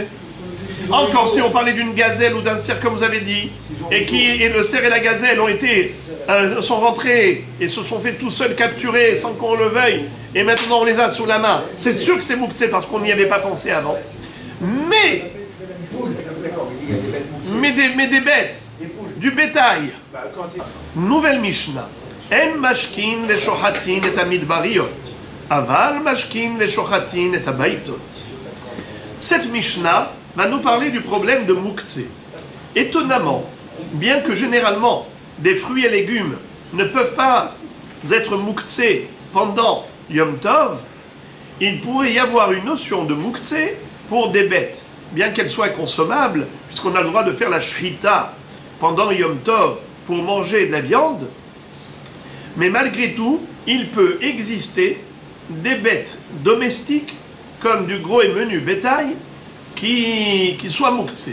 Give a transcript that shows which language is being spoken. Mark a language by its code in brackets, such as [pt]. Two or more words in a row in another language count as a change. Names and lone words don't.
[fr] Encore si on parlait d'une gazelle ou d'un cerf comme vous avez dit, et le cerf et la gazelle sont rentrés et se sont fait tout seuls capturer sans qu'on le veuille, et maintenant on les a sous la main. C'est sûr que c'est mouktsé parce qu'on n'y avait pas pensé avant. Mais des bêtes, du bétail. Nouvelle Mishnah. [he] אין משקין ושוחטין את המדבריות. אבל משקין ושוחטין את הבייתות. [fr] Cette Mishnah va nous parler du problème de mouktsé. Étonnamment, bien que généralement des fruits et légumes ne peuvent pas être mouktsé pendant [he] יום טוב, [fr] il pourrait y avoir une notion de mouktsé pour des bêtes, bien qu'elles soient consommables, puisqu'on a le droit de faire la shrita pendant [he] יום טוב [fr] pour manger de la viande, mais malgré tout, il peut exister des bêtes domestiques, comme du gros et menu bétail, qui soient mouktsé.